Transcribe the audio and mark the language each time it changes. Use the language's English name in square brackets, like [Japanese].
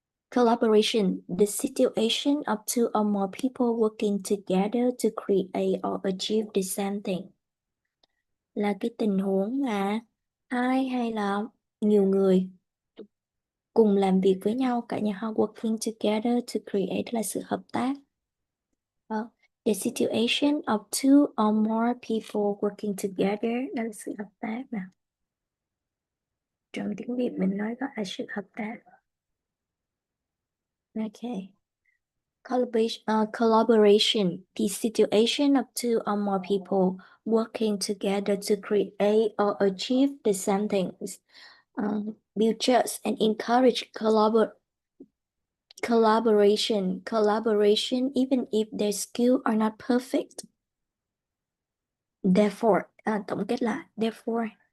[English] Collaboration, the situation of 2 or more people working together to create or achieve the same thing. [Vietnamese] Là cái tình huống mà 2 hay là nhiều người cùng làm việc với nhau, cả nhà họ [English] working together to create [Vietnamese] là sự hợp tác. [English] The situation of 2 or more people working together [Vietnamese] là sự hợp tác nè. Trong tiếng Việt mình nói đó là sự hợp tác. Okay. [English] Collaboration, the situation of two or more people working together to create or achieve the same things. Build trust and encourage collaboration even if their skills are not perfect. [Vietnamese] Therefore, tổng kết là therefore.